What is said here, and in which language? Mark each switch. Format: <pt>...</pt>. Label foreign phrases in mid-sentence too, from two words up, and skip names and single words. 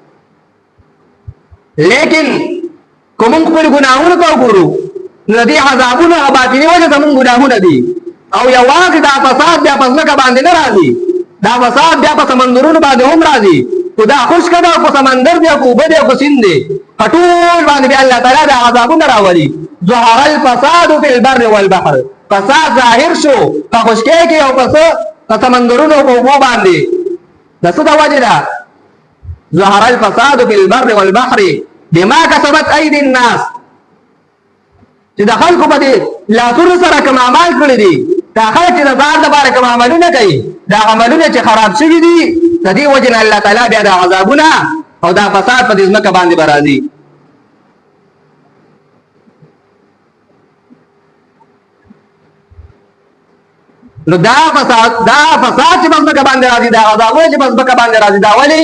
<ps>لیکن کوم خپل ګناهونه کو ګورو ندی عذابونه باطنی وجه زمون ګناهونه دي او یوازې دا فساد بیا په ځمکه باندې نه راځي، دا فساد بیا په سمندرونو باندې هم راځي، خدا خوش کړه په سمندر دی او په دې کو سیند دی ټول باندې بیا الله تعالی دا عذابونه راولي.</ps> <ar>ظهر الفساد فی البر والبحر،</ar> <ps>فساد ظاهر شو په خشکی کې او په سمندرونو په اوبو باندې. د څه د وجه ده؟</ps> <ar>ظهر الفساد فی البر والبحر بما کسبت ایدی الناس،</ar> <ps>چې د خلکو په دې لاسونو سره کوم اعمال کړی دي، دا خلک چې د ځان لپاره کوم عملونه کوي، دا عملونه چې خراب شوي دي، د دې وجه نه الله تعالی بیا د عذابونه او دا فساد په دې ځمکه باندې به راځي. نو دا فساد چې په ځمکه باندې راځي، دا عذابونه چې په ځمکه باندې راځي، دا ولې؟</ps>